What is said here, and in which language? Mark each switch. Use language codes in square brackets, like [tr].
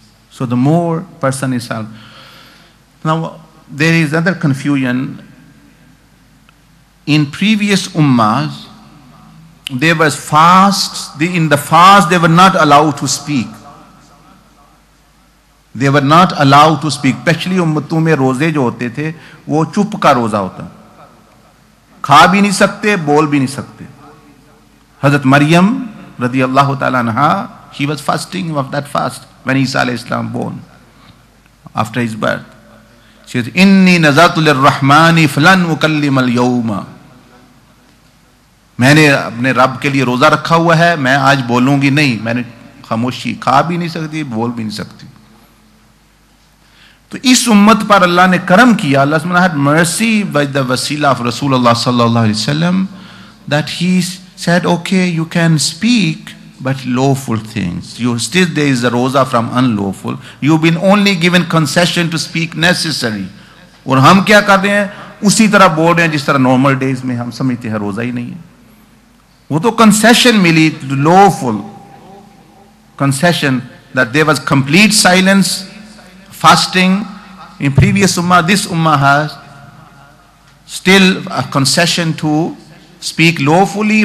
[en] So the more person is silent. Now there is other confusion. In previous ummahs, there was fasts. In the fast, they were not allowed to speak. They were not allowed to speak. [hi] Especially उम्मतों में रोजे जो होते थे, वो चुप का रोजा होता. खा भी नहीं सकते, बोल भी नहीं सकते. [en] Hazrat Maryam radiyallahu ta'ala anha, she was fasting of that fast when Isa alayhi salam born, after his birth. She said, [ar] Inni nazatu lirrahmani falan ukallimal yawma. [hi] मैंने अपने रब के लिए रोजा रखा हुआ है, मैं आज बोलूंगी नहीं. मैंने खामोशी, खा भी नहीं सकती, बोल भी नहीं सकती. तो इस उम्मत पर अल्लाह ने करम किया. [en] Allah subhanahu had mercy by the wasila of Rasulullah sallallahu alaihi wasallam, that he said, okay, you can speak, but lawful things. You still, there is a roza from unlawful. You've been only given concession to speak necessary. [hi] और हम क्या कर रहे हैं? उसी तरह बोल रहे हैं जिस तरह normal days में हम समझते हैं रोजा ही नहीं है. वो तो [en] concession मिली, lawful concession, that there was complete silence, fasting. In previous ummah, this ummah has still a concession to speak lawfully.